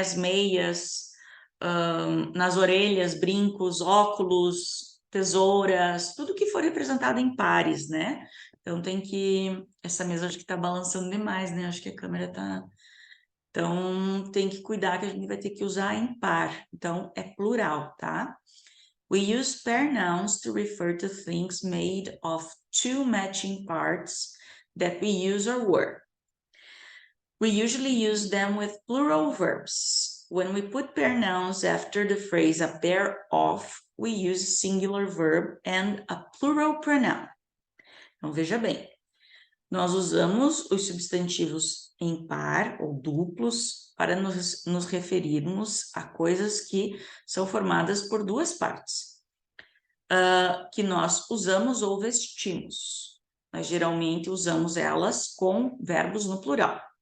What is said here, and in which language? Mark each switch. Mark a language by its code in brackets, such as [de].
[pt] As meias, nas orelhas, brincos, óculos, tesouras, tudo que for representado em pares, né? Então tem que... Essa mesa acho que tá balançando demais, né? Acho que a câmera tá... Então tem que cuidar que a gente vai ter que usar em par. Então é plural, tá? [en] We use pair nouns to refer to things made of two matching parts that we use or were. We usually use them with plural verbs. When we put pair nouns after the phrase a pair of, we use singular verb and a plural pronoun. [pt] Então, veja bem, nós usamos os substantivos em par ou duplos para nos referirmos a coisas que são formadas por duas partes, que nós usamos ou vestimos, mas geralmente usamos elas com verbos no plural.